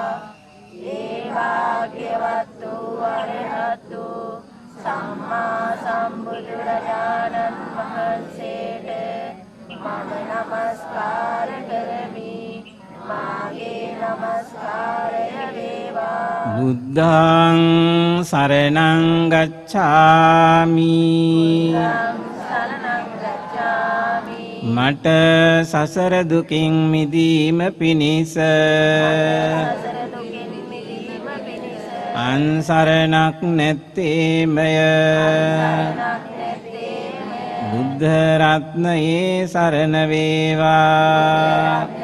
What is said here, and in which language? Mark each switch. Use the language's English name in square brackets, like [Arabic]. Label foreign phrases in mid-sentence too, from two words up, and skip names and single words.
[Sinhala] ඒ භාග්‍යවත් වූ අරහතු සම්මා සම්බුදුරජාණන් වහන්සේට මම නමස්කාර කරමි මාගේ නමස්කාරය වේවා [Pali] බුද්ධං සරණං ගච්ඡාමි සරණං ගච්ඡාමි [Sinhala] මට සසර දුකින් මිදීම පිණිස සසර දුකින් මිදීම පිණිස අන්සරණක් නැත්තේමය බුද්ධ රත්නයේ සරණ වේවා